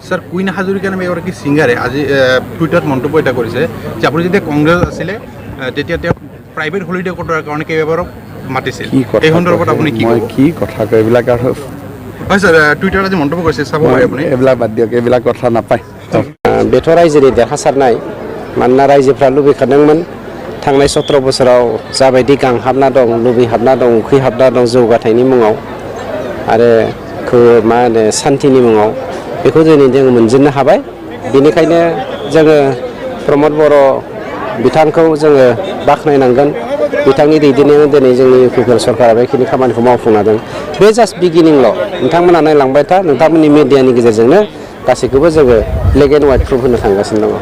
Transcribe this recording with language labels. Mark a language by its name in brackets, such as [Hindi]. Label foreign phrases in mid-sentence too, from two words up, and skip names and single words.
[Assamese] স্যাৰ কুইন হাজৰিকা নামে এগৰাকী ছিংগাৰে আজি টুইটাৰত মন্তব্য এটা কৰিছে যে আপুনি যেতিয়া কংগ্ৰেছ আছিলে তেতিয়া তেওঁ [English] private holiday [Assamese] কটোৱাৰ কাৰণে কেইবাবাৰো মাতিছিল এই সন্দৰ্ভত আপুনি কি কথা কয় এইবিলাক আৰু হয় স্যাৰ টুইটাৰত আজি মন্তব্য কৰিছে চাব পাৰে আপুনি এইবিলাক বাদ দিয়ক এইবিলাক কথা নাপায় [Bodo] बेथ' रायजोनि देरहासारनाय मानोना रायजोफ्रा लुबैखादोंमोन थांनाय 17 बोसोराव जाबायदि गांहाबना दं लुबैहाबना दं उखैहाबना दं जौगाथायनि मुङाव आरो मा होनो सान्थिनि मुङाव बेखौ जोङो मोनजोबनो हाबाय बेनिखायनो जोङो प्रमोद बर' बिथांखौ जोङो बाख्नायनांगोन बिथांनि दैदेननायाव दिनै जोंनि इउपिपिएल सरकारा बेखिनि खामानिखौ मावफुंदों बे [English] just beginningল' [Bodo] नोंथांमोना नायलांबाय था नोंथांमोननि मिडियानि गेजेरजोंनो गासैखौबो जोङो [English] black and white proof [Bodo] होनो थांगासिनो दङ